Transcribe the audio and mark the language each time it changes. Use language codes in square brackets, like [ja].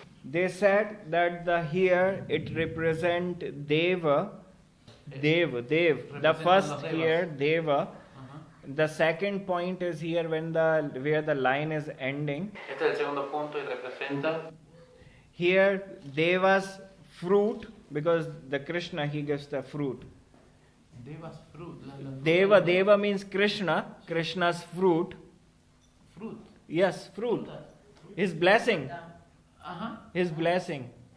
[en] they said that here it represent Deva. The first here Deva. The second point is here where the line is ending. [es] Este es el segundo punto y representa. [en] Here Deva's fruit, because the Krishna he gives the fruit. Deva's fruit. Deva means Krishna. Krishna's fruit. Fruit. Yes, fruit. His blessing. His blessing.